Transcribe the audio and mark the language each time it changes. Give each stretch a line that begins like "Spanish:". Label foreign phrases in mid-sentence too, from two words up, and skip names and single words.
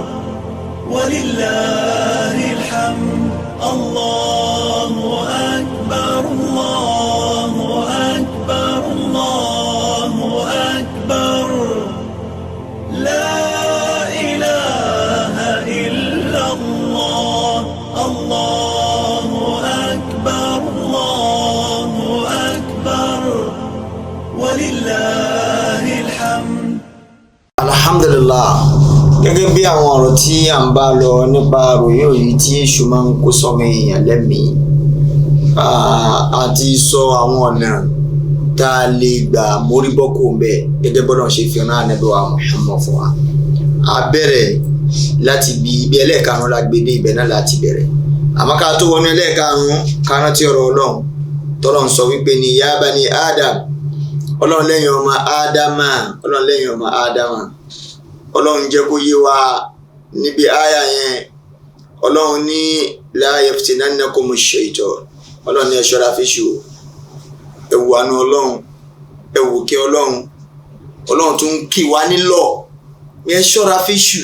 Arabic: ولله الحمد الله أكبر الله أكبر الله أكبر لا إله إلا الله الله أكبر الله أكبر ولله الحمد.
Yoruba: alhamdulillah gẹ́gẹ́ bí àwọn ọ̀rọ̀ tí à ń bá lọ nípa ròyìn òyìn tí èṣù máa ń kó sọ́mọ èèyàn lẹ́mìí àti sọ àwọn ọ̀nà tá a lè gbà mórí bọ́kù ń bẹ̀ gẹ́gẹ́ bọ́dọ̀ ṣe fi hàn Ànábì wa Muhammad fún wa. a bẹ̀rẹ̀ láti ibi ẹlẹ́ẹ̀karùn-ún la gbé dé ibẹ̀ náà láti bẹ̀rẹ̀ àmọ́ ká tó wọnú ẹlẹ́ẹ̀karùn-ún ká rántí ọ̀rọ̀ Ọlọ́run tọ́lọ́run sọ wípé ní
Arabic: يا بني آدم
Yoruba: Ọlọ́run lẹ́yìn ọmọ Ádámà Ọlọ́run jẹ́ kó yé wa níbi àyà yẹn Ọlọ́run ní
Arabic: لا يفتننكم الشيطان
Yoruba: Ọlọ́run ní ẹ ṣọ́ra fèṣù ẹ̀wù àánú Ọlọ́run ẹ̀wù kí Ọlọ́run tún kì wá nílọ̀ ní ẹ ṣọ́ra fèṣù.